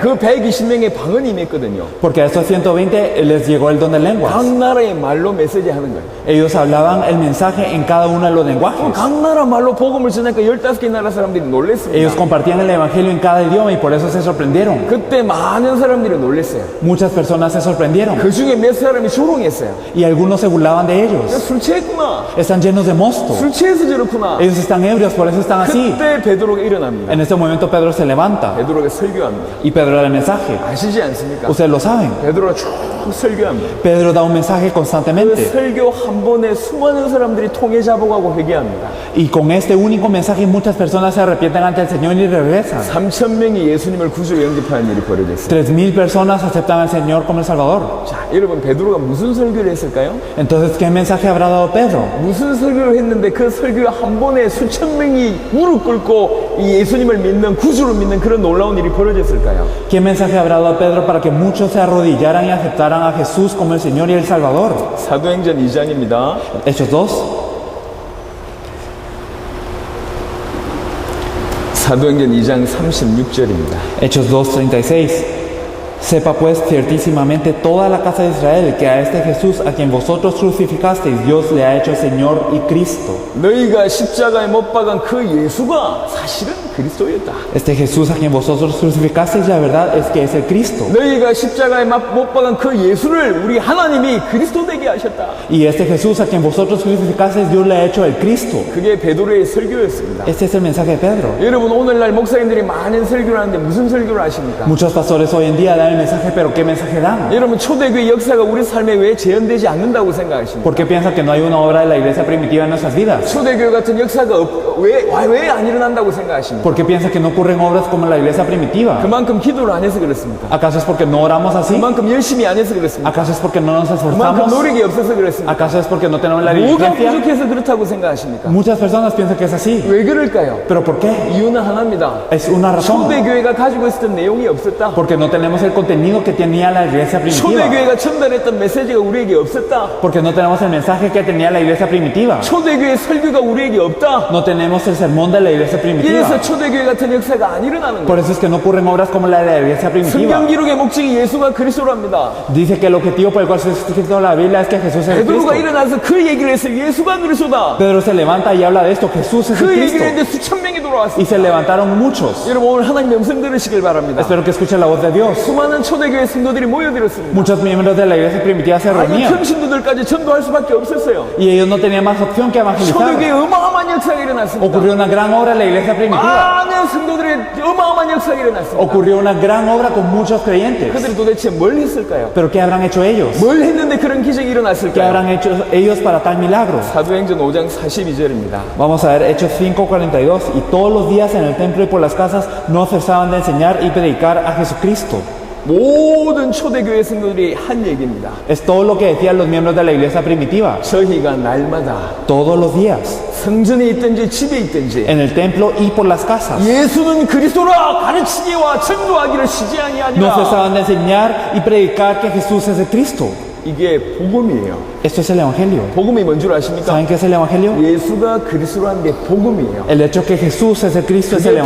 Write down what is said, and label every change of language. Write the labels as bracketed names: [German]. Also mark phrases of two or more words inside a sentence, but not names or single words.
[Korean] 그 120명의 방언이 임했거든요. [Spanish] Porque a estos 120 les llegó el don de lenguas. [Korean] 각 나라의 말로 메시지 하는 거예요. [Spanish] Ellos hablaban el mensaje en cada uno de los lenguajes. [Korean] 각 나라 말로 복음을 전하니까 15개 나라 사람들이 놀랬습니다. [Spanish] Ellos compartían el Evangelio en cada idioma y por eso se sorprendieron. [Korean] 그때 많은 사람들이 놀랬어요. [Spanish] Muchas personas se sorprendieron. [Korean] 그 중에 몇 사람이 조롱했어요. [Spanish] Y algunos se burlaban de ellos. [Korean] 술 취했구나. [Spanish] Están llenos de mosto. [Korean] 술 취해서 저렇구나. [Spanish] Ellos están ebrios, por eso están así. [Korean] 그때 베드로가 일어납니다. [Spanish] En este momento Pedro se levanta [Korean] 베드로가 설교합니다. [Spanish] y Pedro da el mensaje. [Korean] 아시지 않습니까? [Spanish] Ustedes lo saben. [Korean] 베드로가 쭉 설교합니다. [Spanish] Pedro da un mensaje [Korean] 그 [Spanish] constantemente. [Korean] 설교 한 번에 수많은 사람들이 통해 잡아가고 회개합니다. [Spanish] Y con este único mensaje muchas personas se arrepienten ante el Señor y regresan. [Korean] 3,000명이 예수님을 구주로 영접하는 일이 벌어졌어요. [Spanish] 3,000 personas aceptan al Señor como el Salvador. [Korean] 자, 여러분 베드로가 무슨 설교를 했을까요? [Spanish] Entonces, ¿qué mensaje habrá dado Pedro? [Korean] 무슨 설교를 했는데 그 설교 한 번에 수천 명이 무릎 꿇고 이 예수님을 믿는 구주로 믿는 그런 놀라운 일이 벌어졌을까요? [Spanish] ¿Qué mensaje habrá dado Pedro para que muchos se arrodillaran y aceptaran a Jesús como el Señor y el Salvador? [Korean] 사도행전 2장입니다. [Spanish] Hechos 2. [Korean] 사도행전 2장 36절입니다. [Spanish] Hechos 2:36. Sepa pues ciertísimamente toda la casa de Israel que a este Jesús a quien vosotros crucificasteis Dios le ha hecho Señor y Cristo. [Korean] 너희가 십자가에 못 박은 그 예수가 사실은 그리스도였다. [Spanish] Este Jesús a quien vosotros crucificasteis la verdad es que es el Cristo. [Korean] 너희가 십자가에 못 박은 그 예수를 우리 하나님이 그리스도 되게 하셨다. [Spanish] Y este Jesús a quien vosotros crucificasteis Dios le ha hecho el Cristo. [Korean] 그게 베드로의 설교였습니다. [Spanish] Este es el mensaje de Pedro. [Korean] 여러분 오늘날 목사님들이 많은 설교를 하는데 무슨 설교를 하십니까? [Spanish] Muchos pastores hoy en día dan el mensaje, pero ¿qué mensaje dan? [Korean] 여러분 초대교회 역사가 우리 삶에 왜 재현되지 않는다고 생각하십니까? [Spanish] ¿Por qué piensan que no hay una obra de la iglesia primitiva en nuestras vidas? [Korean] 초대교회 같은 역사가 왜 안 일어난다고 생각하십니까? [Spanish] ¿Por qué piensan que no ocurren obras como la iglesia primitiva? [Korean] 그만큼 기도를 안 해서 그렇습니까? [Spanish] ¿Acaso es porque no oramos así? [Korean] 그만큼 열심히 안 해서 그렇습니까? [Spanish] ¿Acaso es porque no nos [Korean] 그만큼 [Spanish] esforzamos? [Korean] 노력이 없어서 그렇습니까? [Spanish] ¿Acaso es porque no tenemos la [Korean] 뭐가 [Spanish] diligencia? [Korean] 부족해서 그렇다고 생각하십니까? [Spanish] Muchas personas piensan que es así. [Korean] 왜 그럴까요? [Spanish] ¿Pero por qué? [Korean] 이유는 하나입니다. [Spanish] Es una razón. [Korean] 초대교회가 가지고 있었던 내용이 없었다. [Spanish] Porque no tenemos el contenido que tenía la iglesia primitiva. [Korean] 초대교회가 전달했던 메시지가 우리에게 없었다. [Spanish] Porque no tenemos el mensaje que tenía la iglesia primitiva. [Korean] 초대교회 설교가 우리에게 없다. [Spanish] No tenemos el sermón de la iglesia primitiva. [Korean] 이래서 초대교회 같은 역사가 안 일어나는 [Spanish] Por [Korean] 거예요. [Spanish] eso es que no ocurren obras como la de la iglesia primitiva. [Korean] 성경 기록의 목적이 예수가 그리스도랍니다. [Spanish] Dice que el objetivo por el cual se ha escrito la Biblia es que Jesús es el [Korean] 베드로가 [Spanish] Cristo. [Korean] 일어나서 그 얘기를 했어요. 예수가 그리스도다. [Spanish] Pedro se levanta y habla de esto. Jesús es el [Korean] 그 얘기를 [Spanish] Cristo. [Korean] 했는데 수천 명이 [Spanish] Y [Korean] 돌아왔어요. [Spanish] se levantaron muchos. [Korean] 여러분 오늘 하나님의 음성 들으시길 바랍니다. [Spanish] Espero que escuchen la voz de Dios. [Korean] 수많은 초대교회 성도들이 모여들었습니다. [Spanish] Muchos miembros de la iglesia primitiva se [Korean] 아니 [Spanish] reunían. [Korean] 평신도들까지 전도할 수밖에 없었어요. [Spanish] Y ellos no tenían más opción que evangelizar. [Korean] 초대교회 어마어마한 역사가 일어났습니다. [Spanish] Ocurrió una gran obra en la iglesia primitiva. [Korean] 많은 성도들의 어마어마한 역사가 일어났습니다. [Spanish] Ocurrió una gran obra con muchos creyentes. [Korean] 그들이 도대체 뭘 했을까요? [Spanish] Pero ¿qué habrán hecho ellos? [Korean] 뭘 했는데 그런 기적이 [Spanish] ¿Qué [Korean] 일어났을까요? [Spanish] habrán hecho ellos para tal milagro? [Korean] 사도행전 5장 42절입니다. [Spanish] Vamos a ver Hechos 5:42. Y todos los días en el templo y por las casas no cesaban de enseñar y predicar a Jesucristo. [Korean] 모든 초대교회 성도들이 한 얘기입니다. [Spanish] Es todo lo que decían los miembros de la iglesia primitiva. [Korean] 저희가 날마다 [Spanish] Todos los días. [Korean] 성전에 있든지 집에 있든지 [Spanish] En el templo y por las casas. [Korean] 예수는 그리스도라 가르치기와 전도하기를 쉬지 [Spanish] No [Korean] 아니하니라. [Spanish] cesaban de enseñar y predicar que Jesús es el Cristo. [Korean] 이게 복음이에요. [Spanish] Esto es el Evangelio. [Korean] 복음이 뭔 줄 아십니까? [Spanish] ¿Saben qué es el Evangelio? [Korean] 예수가 그리스도라는 게 복음이에요. [Spanish] El hecho que Jesús es el Cristo es el [Korean] 그게